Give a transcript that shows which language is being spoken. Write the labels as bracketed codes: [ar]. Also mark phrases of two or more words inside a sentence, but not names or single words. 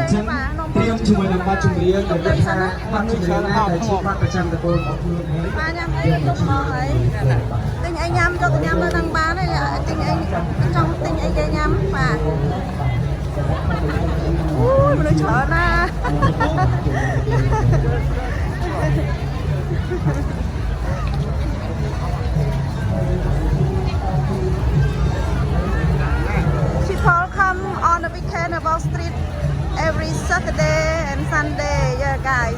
[km] ញ្ចឹងត្រៀមជាមួយនឹងបទចម្រៀងដែលគេថាបទចម្រៀងណាដែលជាបទប្រចាំតកូលរបស់ខ្លួនហើយបាទញ៉ាំអីទុកមកហើយទិញអីញ៉ាំយកទៅញ៉ាំនៅនឹងបានហើយទិញអីចង់ទិញអីគេញ៉ាំបាទ អូយមនុស្សច្រើនណាស់ [en] People come on the weekend about street every Saturday and Sunday. Yeah, guys.